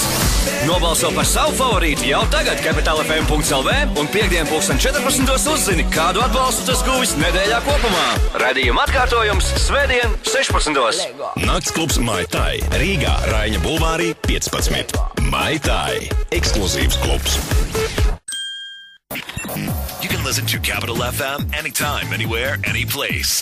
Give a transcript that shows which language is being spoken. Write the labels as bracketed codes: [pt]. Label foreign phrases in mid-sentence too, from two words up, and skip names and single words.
[lv] Nobalso par savu favorītu jau tagad capitalfm.lv un piekdien 14:00 uzzini, kādu atbalstu tas guvis nedēļā kopumā. Radījuma atkārtojums svētdien 16:00. Naktsklubs Mai Tai Rīgā Raiņa bulvārī 15. Mai Tai ekskluzīvs klubs. [en] You can listen to Capital FM anytime, anywhere, any place.